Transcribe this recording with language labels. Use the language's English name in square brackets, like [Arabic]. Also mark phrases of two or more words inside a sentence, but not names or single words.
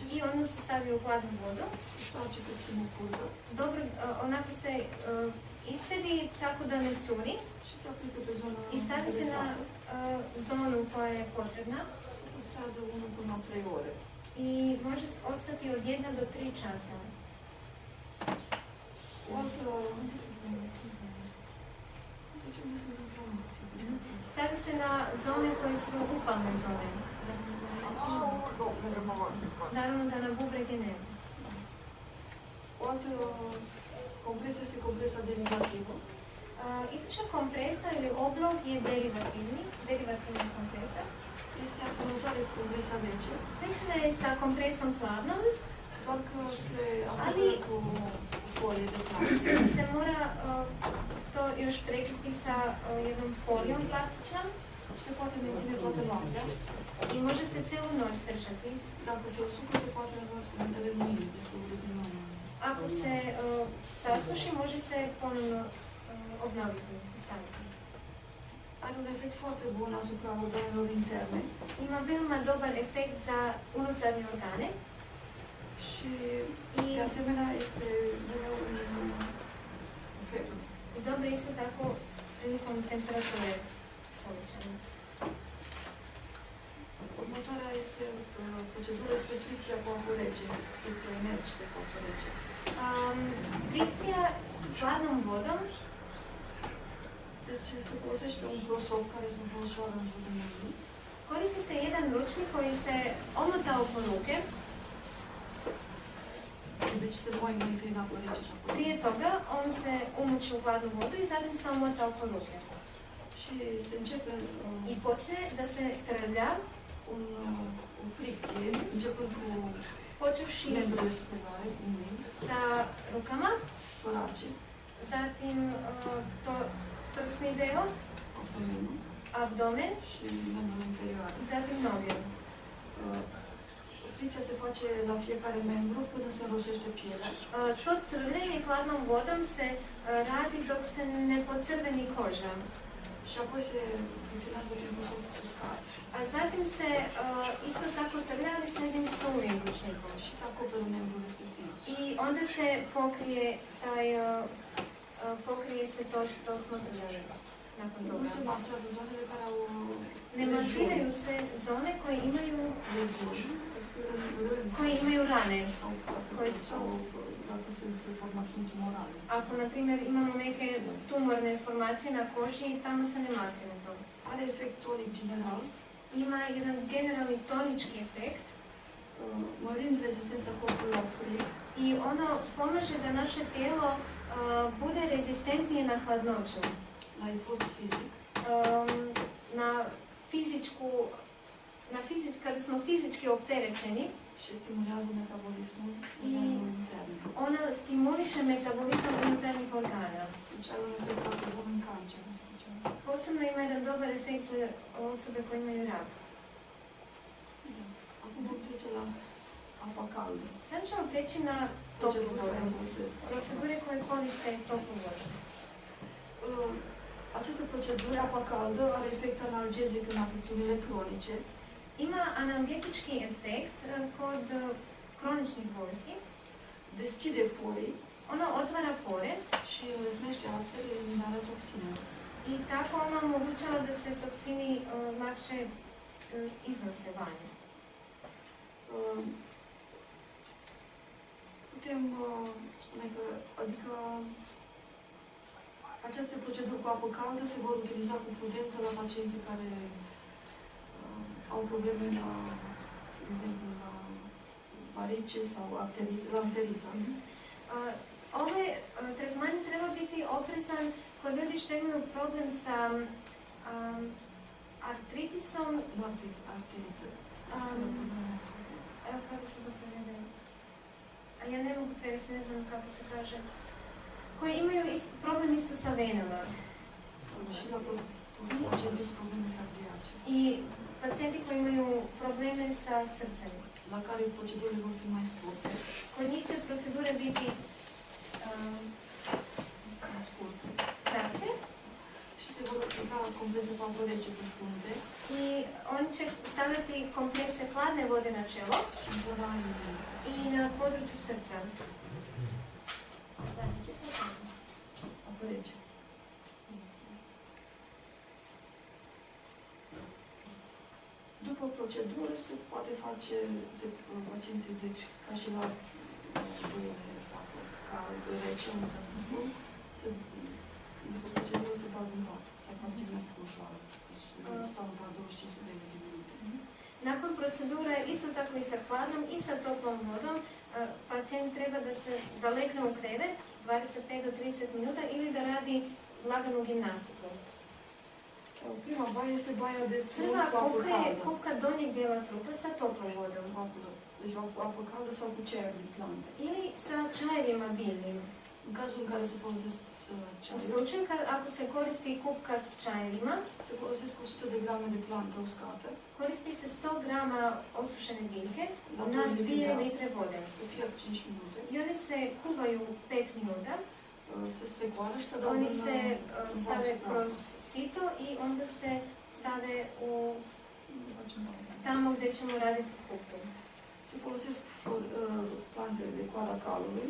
[Bosnian] i onda se stavi u hladnu vodu. [Romanian] se stoarce cât se mucurgă [Bosnian] Dobro, onako se iscedi tako da ne curi [Romanian] și se aplică pe zona [Bosnian] i stavi se na [Romanian] interesată. [Bosnian] zonu koja je potrebna [Romanian] Se păstrează 1 până la 3 ore. [Bosnian] i može ostati od 1 do 3 časa. [Romanian] O altă... [Bosnian] Onda se to [Romanian] Deci unde sunt inflamații? [Bosnian] Stavi se na zone koje su upalne zone. Naravno da na bubrege nema. [Romanian] O altă compresă este compresa derivativă. [Bosnian] Iduća kompresa ili oblog je derivativna kompresa. [Romanian] Este asemănătoare cu compresa rece, [Bosnian] Slična je sa kompresom plavnom, [Romanian] doar că se aplică cu folie de plastic. [Bosnian] se mora to još prekriti sa jednom folijom plastičnom [Romanian] Se poate menține toată noaptea. [Bosnian] i može se cijelu noć držati. [Romanian] Dacă se usucă, se poate reînnoi, se urde din nou. [Bosnian] Ako se sasuši, može se ponovno obnoviti i staviti. [Romanian] Are un efect foarte bun asupra organelor interne [Bosnian] Ima veoma dobar efekt za unutarnje organe [Romanian] și, [Bosnian] i, [Romanian] de asemenea, este mereu în febră. [Bosnian] i dobro isto tako prilikom temperature povećane. [Romanian] Următoarea procedură este fricția cu apă rece, fricția energică cu apă rece. [Bosnian] Frikcija hladnom vodom. [Romanian] Deci se folosește un prosop care se înfășoară în jurul membru. [Bosnian] Koristi se jedan ručnik koji se omota oko ruke. [Romanian] Deci se moaie mai întâi în apă rece și apoi. [Bosnian] Prije toga on se umuči u hladnu vodu i zatim se omota oko ruke. [Romanian] Și se începe [Bosnian] I počne da se trlja, [Romanian] o fricție, începând cu [Bosnian] počevši [Romanian] membrele superioare, cu mâini, [Bosnian] sa rukama, [Romanian] torace, [Bosnian] zatim prsni deo, [Romanian] abdomenul [Bosnian] abdomen [Romanian] și membrele inferioare. [Bosnian] i zatim noge. [Romanian] Fricția se face la fiecare membru până se înroșește pielea [Bosnian] To trljenje hladnom vodom se radi dok se ne pocrveni koža. [Romanian] și apoi se fricționează prin prosop cu scară [Bosnian] A zatim se isto tako trlja, ali s jednim suvim ručnikom. [Romanian] și se acoperă membrul respectiv. [Bosnian] I onda se pokrije se to što smo trljali nakon [Romanian] Nu [Bosnian] toga. [Romanian] se masează zonele care au [Bosnian] Ne masiraju se zone koje imaju rane. [Romanian] sau [Bosnian] Koje su- [Romanian] sau dacă sunt formațiuni tumorale. [Bosnian] Ako, na primjer, imamo neke tumorne formacije na koži i tamo se ne masira to. [Romanian] Are efect tonic general, [Bosnian] Ima jedan generalni tonički efekt [Romanian] mărind rezistența corpului la frig [Bosnian] i ono pomaže da naše tijelo bude rezistentnije na hladnoću, [Romanian] la efort fizic [Bosnian] kada smo fizički opterećeni. [Romanian] și stimulează metabolismul [Bosnian] I- [Romanian] organelor interne. [Bosnian] Ono stimuliše metabolizam unutarnjih organa. [Romanian] Deci are un efect foarte bun în cancer, în special. [Bosnian] Posebno ima jedan dobar efekt za osobe koje imaju rak. Da. [Romanian] Acum vom trece la apa caldă. [Bosnian] Sad ćemo preći na toplu [Romanian] Procedura care [Bosnian] vodu. [Romanian] folosesc. [Bosnian] Procedure koje koriste toplu vodu. [Romanian] Această procedură, apa caldă, are efect analgezic în afecțiunile cronice, [Bosnian] Ima analgetički efekt kod kroničnih bolesti. [Romanian] deschide porii [Bosnian] Ono otvara pore [Romanian] și înlesnește astfel eliminarea toxinelor. [Bosnian] i tako ono omogućava da se toksini lakše iznose vani. [Romanian] Putem spune că, adică, aceste proceduri cu apă caldă se vor utiliza cu prudență la pacienții care au probleme la, de exemplu, la varice sau la arterită. [Bosnian] Ove tretmani treba biti oprezan kod ljudi što imaju problem sa artritisom, [Romanian] Arterită. [Bosnian] kako se to prevede? A ja ne mogu prevesti, ne znam kako se kaže. Koji imaju problem isto sa venama. [Romanian] Și la pacienții cu probleme cardiace, [Bosnian] I pacijenti koji imaju probleme sa srcem. [Romanian] la care procedurile vor fi mai scurte, [Bosnian] Kod njih će procedure biti [Romanian] mai scurte. [Bosnian] kraće [Romanian] Și Și se vor aplica comprese cu apă rece pe frunte [Bosnian] I oni će stavljati komprese hladne vode na čelo și în zona inimii. i na području srca. Da, ce se kaže? [Romanian] Apă rece. După procedură se poate face, pacienții, deci ca și la duere, ca rece, ca să spun, după procedură se bag în pat, se fac gimnastică ușoară, deci se stau în pat 25 de minute. [Bosnian] Nakon procedure, isto tako i sa hladnom i sa toplom vodom, pacijent treba da legne u krevet 25 do 30 minuta ili da radi laganu gimnastiku. [Romanian] Prima baie este baia de [Bosnian] Prva [Romanian] cu apă [Bosnian] kupka je [Romanian] caldă. [Bosnian] kupka donjeg dijela trupa sa toplom vodom. [Romanian] Deci apă caldă sau cu ceaiuri de plante. [Bosnian] Ili sa čajevima biljnim. [Romanian] În cazul în care se folosesc [Bosnian] U [Romanian] ceaiuri, [Bosnian] slučaju ako se koristi kupka s čajevima, [Romanian] se folosesc 100 de grame de plantă uscată, [Bosnian] koristi se 100 grama osušene biljke [Romanian] la [Bosnian] na [Romanian] 2 litri de [Bosnian] 2 [Romanian] apă. [Bosnian] litre vode. [Romanian] Se fierb 5 minute, [Bosnian] I oni se kuvaju 5 minuta, [Romanian] se strecoară și se adaugă [Bosnian] oni [Romanian] în [Bosnian] se stave [Romanian] vasul [Bosnian] kroz sito i onda se stave u [Romanian] facem baie. [Bosnian] tamo gdje ćemo raditi kupku. [Romanian] Se folosesc plante de coada calului,